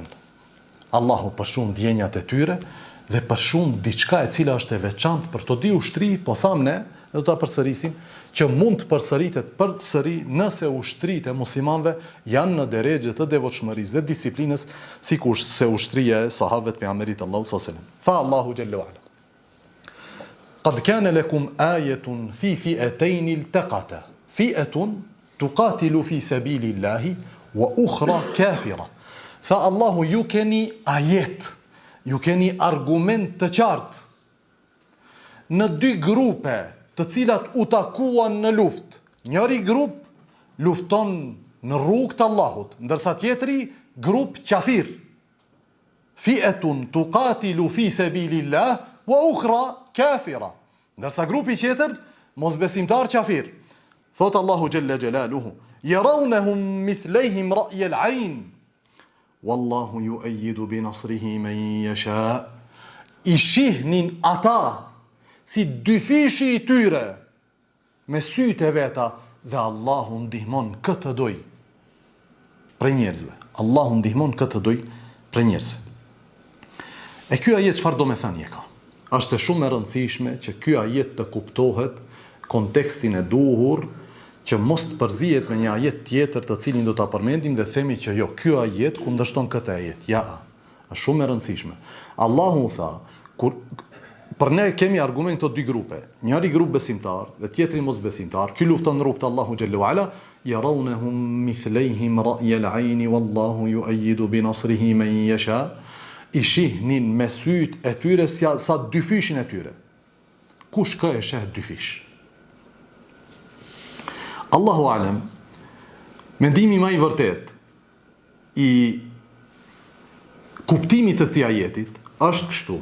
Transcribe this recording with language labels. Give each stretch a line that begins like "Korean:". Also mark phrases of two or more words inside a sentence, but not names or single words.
Albanian: Allahu përshkruan ndjenjat e tyre dhe përshkruan diçka e cila është e veçantë për të dy ushtri, po thamë ne, do ta përsërisim, që mund të përsëritet përsëri nëse ushtritë e muslimanëve janë në drejtë të devotshmërisë dhe disiplinës, sikur se ushtria e sahabëve të pejgamberit Allahu
Arabic: صلى الله عليه وسلم. فالله جل وعلا. قد كان لكم آية في فئتين التقتا. فئة تقاتل في سبيل الله وأخرى كافرة.
Albanian: Fa Allahu ju keni ajet, ju keni argument të qartë në dy grupe të cilat u takuan në luftë. Njëri grup lufton në rrugë të Allahut, ndërsa tjetri grup qafir.
Arabic: فئة تقاتل في سبيل الله وأخرى كافرة.
Albanian: Ndërsa grupi tjetër mosbesimtar qafir. Thot Allahu
Arabic: جل جلاله: "يرونهم مثليهم رأي العين والله يؤيد بنصره من يشاء."
Albanian: I shihnin ata si dy fishi i tyre me sytë e veta dhe Allahu ndihmon këtë doj prej njerëzve. Allahu ndihmon këtë doj prej njerëzve. E ky ajet çfarë do me thënie ka? Është shumë e rëndësishme që ky ajet të kuptohet kontekstin e duhur, që mos të përzihet me një ajet tjetër të cilin do ta përmendim dhe themi që jo, ky ajet kundërshton këtë ajet. Ja, është shumë e rëndësishme. Allahu tha, për ne kemi argument të dy grupe. Njëri grup besimtar dhe tjetri mos besimtar. Ky lufton në rrugt Allahu
Arabic: جل وعلا يرونهم مثليهم رأي العين والله يؤيد بنصره من يشاء.
Albanian: I shihnin me syt e tyre sa dy fishin e tyre. Kush ka e sheh dy fish?
Arabic: الله أعلم,
Albanian: mendimi më i vërtet i kuptimit të këtij ajetit është kështu.